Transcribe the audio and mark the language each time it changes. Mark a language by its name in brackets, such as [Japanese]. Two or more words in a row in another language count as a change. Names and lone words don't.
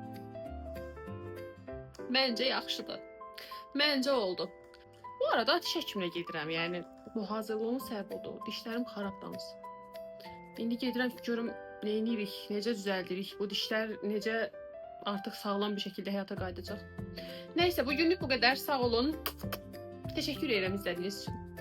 [Azerbaijani] Məncə yaxşıdır. Məncə oldu. Bu arada diş həkiminə gedirəm. Yəni bu hazırlığın səbəbi odur. Dişlərim xarabdanız. İndi gedirəm ki, görüm nə edirik, necə düzəldirik, bu dişlər necə artıq sağlam bir şəkildə həyata qayıdacaq. [Turkish] Neyse bugünlük bu kadar. [Azerbaijani] Sağ olun. [Turkish] Teşekkür ederim izlediğiniz için.